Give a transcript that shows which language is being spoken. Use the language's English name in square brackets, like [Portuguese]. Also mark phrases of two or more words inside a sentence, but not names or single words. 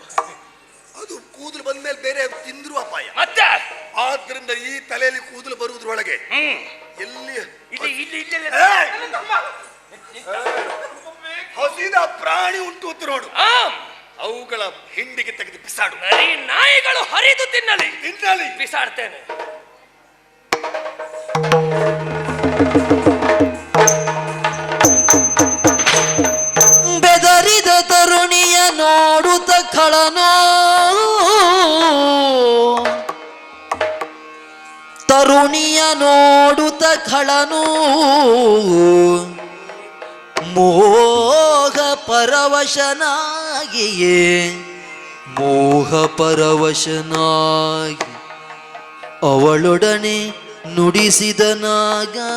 [Kannada] ಅದು ಕೂದಲು ಬಂದ ಮೇಲೆ ಬೇರೆ ತಿಂದ್ರು ಅಪಾಯ. ಮತ್ತೆ ಆದ್ರಿಂದ ಈ ತಲೆಯಲ್ಲಿ ಕೂದಲು ಬರುವುದ್ರೊಳಗೆ ಎಲ್ಲಿ ಹಸಿದ ಪ್ರಾಣಿ ಉಂಟು ಅಂತ ನೋಡು, ಅವುಗಳ ಹಿಂಡಿಗೆ ತೆಗೆದು ಬಿಸಾಡು. ನಾಯಿಗಳು ಹರಿದು ತಿನ್ನಲಿ ಬಿಸಾಡ್ತೇನೆ. ಬೆದರಿದ ತರುಣಿಯ ನೋಡುತ್ತ ಖಳನೋ, ತರುಣಿಯ ನೋಡುತ್ತ ಖಳನು ಮೋಹ ಪರವಶನಾಗಿಯೇ, ಮೋಹ ಪರವಶನಾಗಿ ಅವಳೊಡನೆ ನುಡಿಸಿದನಾಗ